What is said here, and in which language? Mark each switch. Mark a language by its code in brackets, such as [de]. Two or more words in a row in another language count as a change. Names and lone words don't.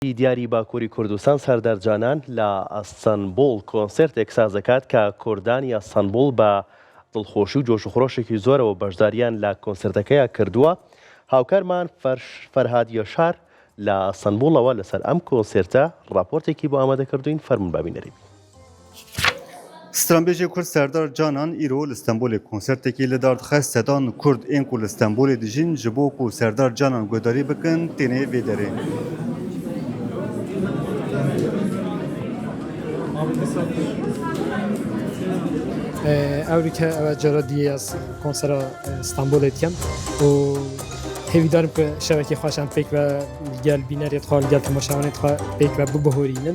[ckb] دیاری باکووری کوردستان سەردەرجانان لە ئەستەنبوڵ کۆنسێرتێک ساز دەکات کە کوردانی ئەستەنبوڵ بە دڵخۆشی و جۆشوخڕۆشێکی زۆرەوە بەشداریان لە کۆنسێرتەکەیە کردووە. هاوکارمان فەرهاد یەشار لە ئەستەنبوڵەوە لەسەر ئەم کۆنسێرتە ڕاپۆرتێکی بۆ ئامادەکردوین فەرمون بابینەرین. [ku] Stranbêjê Kurd Serdar Canan îro li Stenbolê konsertekî li dar dixe sedan Kurd ên ku li Stenbolê dijîn ji bo ku Serdar Canan guhdarî bikin têne vê derê. Ew ke cara diye ez konsera İstanbulê dikem û hêvîdarim ku şevekê xweş em pêk ve gel bînerê xwe gel temaşavanê xwe pêk ve bibihorînin.